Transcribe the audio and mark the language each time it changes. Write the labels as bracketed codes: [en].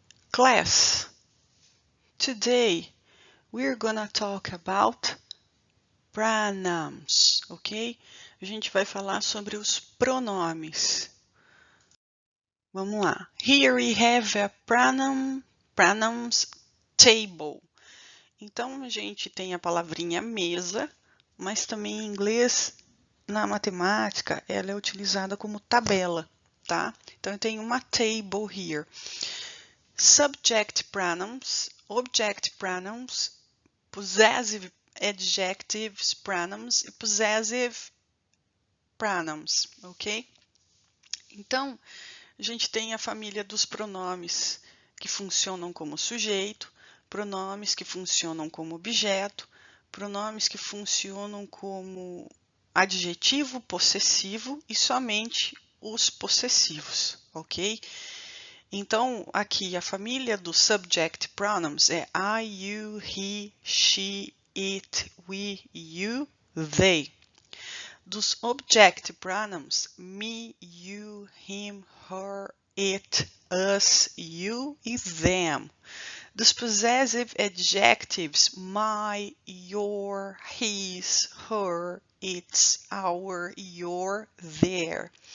[en] Class, today we're gonna talk about pronouns, ok? [pt] A gente vai falar sobre os pronomes. Vamos lá. [en] Here we have a pronouns table. [pt] Então a gente tem a palavrinha mesa, mas também em inglês, na matemática, ela é utilizada como tabela, tá? Então eu tenho uma table here. [en] Subject pronouns, object pronouns, possessive adjectives pronouns e possessive pronouns, ok? [pt] Então, a gente tem a família dos pronomes que funcionam como sujeito, pronomes que funcionam como objeto, pronomes que funcionam como adjetivo possessivo e somente os possessivos, ok? Então, aqui a família dos [en] subject pronouns é I, you, he, she, it, we, you, they. Dos object pronouns, me, you, him, her, it, us, you e them. Dos possessive adjectives, my, your, his, her, its, our, your, their.